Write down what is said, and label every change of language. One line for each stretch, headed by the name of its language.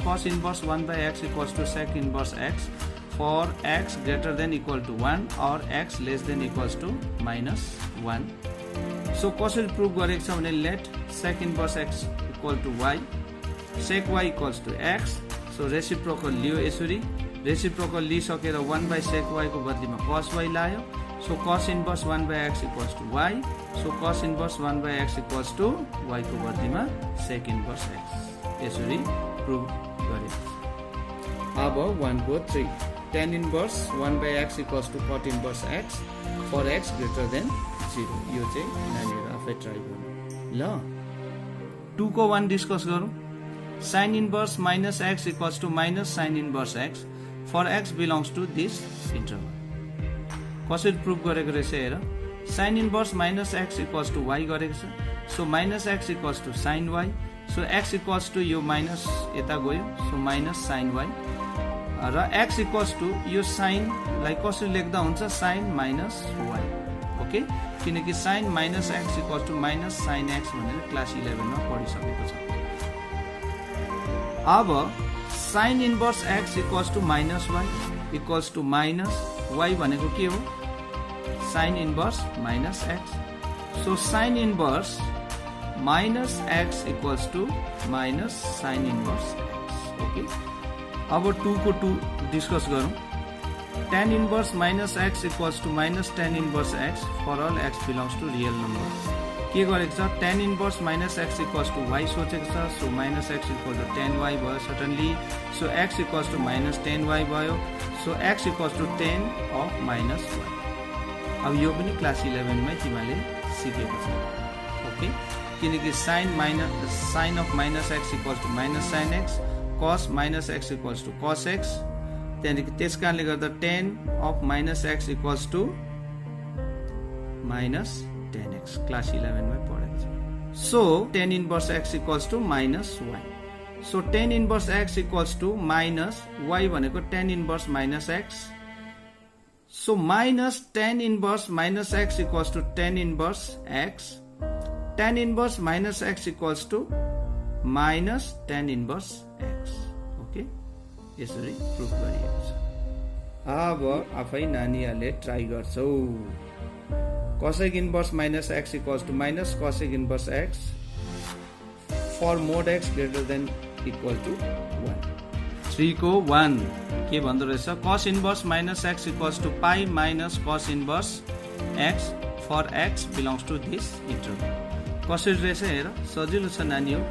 English: cos inverse 1 by x equals to sec inverse x for x greater than equal to 1 or x less than equals to minus 1.
Nepali: So कसरी proof गरेको छ भने
English: let sec inverse x equal to y, sec y equals to x.
Nepali: So reciprocal लियो यसरी, reciprocal लिइसकेर 1 by sec y को बदलीमा cos y लायो।
English: So cos inverse 1 by x equals to y. So cos inverse 1 by x equals to y को बदलीमा sec inverse x.
Nepali: यसरी proof गरेको छ।
English: अब 1 को 3 tan inverse 1 by x equals to cot inverse x for x greater than 0.
Nepali: यो चाहिँ नानीहरु आफै ट्राई गर्नु ल। 2 को 1 डिस्कस गरौँ।
English: sin inverse minus x equals to minus sin inverse x for x belongs to this interval.
Nepali: कसरी proof गरेको रहेछ हेर।
English: sin inverse minus x equals to y गरेको छ। So minus x equals to sin y.
Nepali: So x equals to यो minus यता गयो, so minus sin y र x equals to यो sin लाई कसरी लेख्दा हुन्छ?
English: sin minus y.
Nepali: ओके, किनकि sin minus x equals to minus sin x भनेर क्लास 11 मा पढिसकेको छ।
English: अब sin inverse x equals to minus y equals to minus y भनेको के हो? sin inverse minus x. So sin inverse minus x equals to minus sin inverse x.
Nepali: Okay, अब 2 को 2 डिस्कस गरौँ।
English: tan inverse minus x equals to minus tan inverse x for all x belongs to real number.
Nepali: के गरेको छ?
English: tan inverse minus x equals to y सोचेको छ। So minus x equal to tan y भयो certainly. So x equals to minus tan y भयो।
Nepali: So x equals to tan of minus y. अब यो पनि क्लास 11 मै तिमीले सिकेको छ। ओके, किनकि sin of minus x equals to minus sin x, cos minus x equals to cos x, त्यहाँदेखि त्यस कारणले गर्दा tan of minus x equals to minus tan x class 11 मै पढेको छ।
English: So tan inverse x equals to minus y. So tan inverse x equals to minus y भनेको tan inverse minus x. So minus tan inverse minus x equals to tan inverse x. Tan inverse minus x equals to minus tan inverse x. Okay?
Nepali: यसरी proof गरिएको छ। अब आफै नानीहरुले try गर्छौ।
English: cosec inverse minus x equals to minus cosec inverse x for mod x greater than equal to 1. 3 को 1 के भन्दो रहेछ, cos inverse minus x equals to pi minus cos inverse x for x belongs to this interval.
Nepali: कसरी रहेछ हेर, सजिलो छ नानी हो।